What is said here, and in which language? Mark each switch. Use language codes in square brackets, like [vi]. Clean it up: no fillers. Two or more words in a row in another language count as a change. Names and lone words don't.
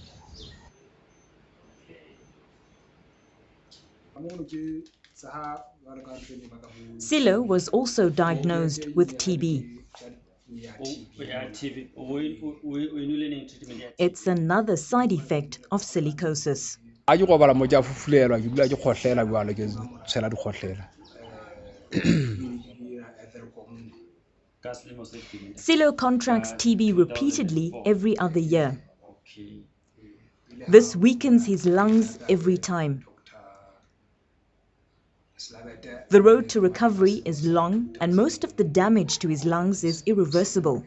[en] Silo was also diagnosed with TB. It's another side effect of silicosis. [st] A ke go bala mo ke a fufulelwa ke dula ke khohlela jwale ke tshela di khohlela. [en] Silo contracts TB repeatedly every other year. This weakens his lungs every time. The road to recovery is long and most of the damage to his lungs is irreversible.